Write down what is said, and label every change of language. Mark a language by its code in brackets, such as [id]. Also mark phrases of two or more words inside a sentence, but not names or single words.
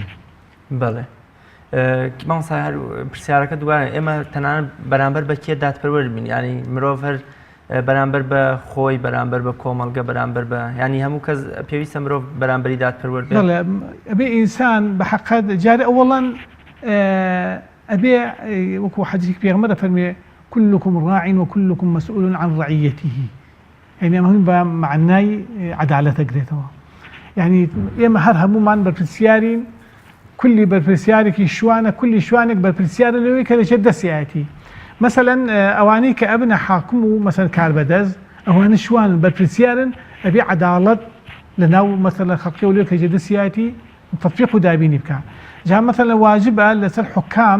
[ckb] بەڵێ مامۆستا هەر پرسیارەکە دووبارە ئێمە تەنانەت بەرامبەر بە کێ دادپەروەر بین ینی مرۆڤ هەر بەرامبەر بە خۆی بەرامبەر بە کۆمەڵگە بەرامبەر بە ینی هەموو کەس پێویستە مرۆڤ بەرامبەری دادپەروەر بێت ئەبێ ئینسان بە حەقەت جارێ ئەوەڵەن ئەبێ وەکو حەدیثی پێغەمبەر فەرمێ [ar] كلكم راع وكلكم مسؤول عن رعيته [ckb] يعني ئەمە بە معنای عەدالەت ئەگرێتەوە یعنی ئێمە هەر هەموومان بەرپرسیارین کولی بەرپرسیارێکی شوانە کولی شوانێک بەرپرسیارە لەوەی کە لەژێر دەستیایەتی مثلەن ئەوانەی کە ئەبنە حاکم و مەسەن کاربەدەست ئەوانە شوان بەرپرسیارن ئەبێ عەداڵەت لەناو مەسەلەن خەڵکی و لێ کە لەژێر دەستیایەتی تەطبیق و دابینی بکە جا مەسەلەن واجبە لەسەر حکام